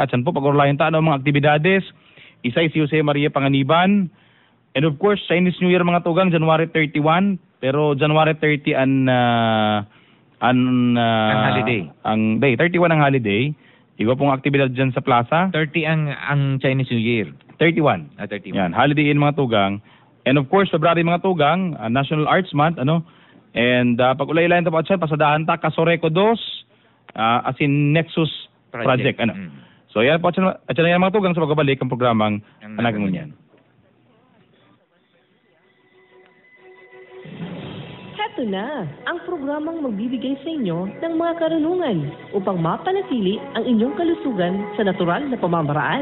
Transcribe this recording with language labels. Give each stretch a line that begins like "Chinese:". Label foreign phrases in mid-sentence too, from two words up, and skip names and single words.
Bikol: At saan po pag-ulayan tayo mga aktibidades, isa si Jose Maria Panganiban,
English: and of course,
Bikol: Chinese New Year mga tugang, January 31, pero January 30 ang holiday. Ang day 31 ang holiday. Iba pong aktibidad dyan sa plaza. 30 ang Chinese New Year. 31. 31. Yan, holiday in mga tugang.
English: And of course,
Bikol: February mga tugang, National Arts Month, And pag-ulay-ulayan ito po at siya, pasadahan ta, Kasoreco 2,
English: as in Nexus Project.
Bikol: So yan po at siya na yan mga tugang sa pagbabalik ang programang Anagangunyan.
Filipino: Eto na, ang programang magbibigay sa inyo ng mga karunungan upang mapanatili ang inyong kalusugan sa natural na pamamaraan.